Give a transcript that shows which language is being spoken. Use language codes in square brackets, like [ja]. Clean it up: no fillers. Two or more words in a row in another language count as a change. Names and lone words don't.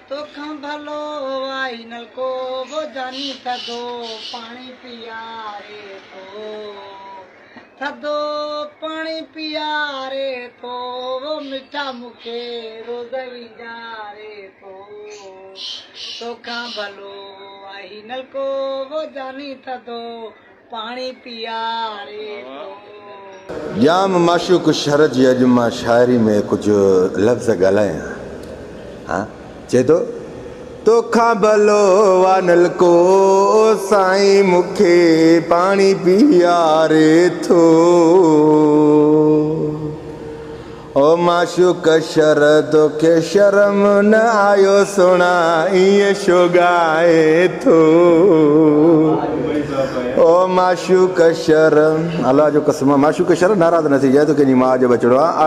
[sd] तो खां भलो आई नलको वो जानी थदो पानी पिया रे थदो पानी पिया रे वो मिठा मुखे रोज विजा रे तो खां भलो आई नलको वो जानी थदो पानी पिया रे जाम माशूक शहर जी अॼु मां शाइरी में कुझु लफ़्ज़ ॻाल्हायां। हाँ चए थो तोखां भलो वानल को साईं मूंखे पाणी पीआरे थो ओ माशूक शर तोखे शर्म न आयो सुणा ईअं छो ॻाए थो ओ माशूक शर्म अल्लाह जो कसम माशूक शर्म नाराज़ न थी जाए तो कंहिंजी माउ जो बचड़ो आहे।